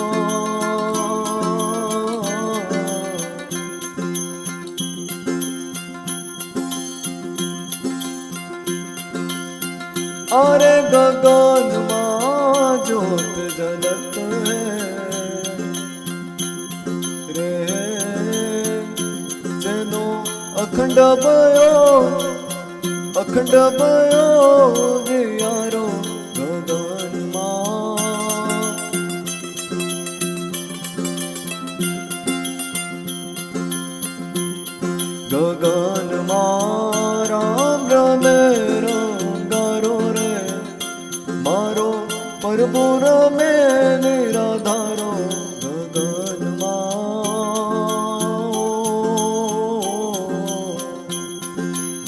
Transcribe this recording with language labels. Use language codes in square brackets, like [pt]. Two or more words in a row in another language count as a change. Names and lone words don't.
[hi] अरे गगનમાં ज्योत जलत है रे. [gu] જેનો અખંડ ભયો અખંડ ભયો દિયારો गगનમાં. ગગનમાં રામ રમે રંગારો રે, મારો પરબો રમે નિરાધારો ગગનમાં.